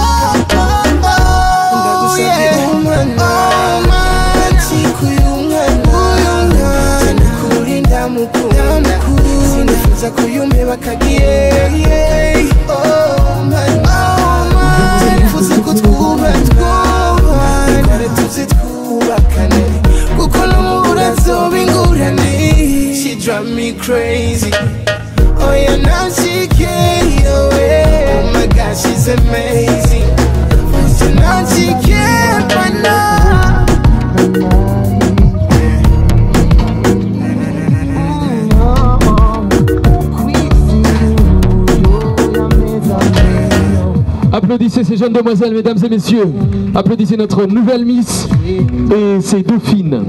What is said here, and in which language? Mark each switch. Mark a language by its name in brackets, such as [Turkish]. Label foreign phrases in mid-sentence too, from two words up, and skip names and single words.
[Rundi] Ndagusavye umwana kancikuye umwana, je nukuri ndamukunda sinifuza ko yumpeba akagiye. Oh mana je nifuza ko twubakana, ikore tuzi twubakane kuko nomubura zoba ingurane. [English] She drive me crazy. Oh yeah, now she can't away. Oh my God, she's amazing. So now she can't find [French] Applaudissez ces jeunes demoiselles, mesdames et messieurs. Applaudissez notre nouvelle Miss et ses dauphines.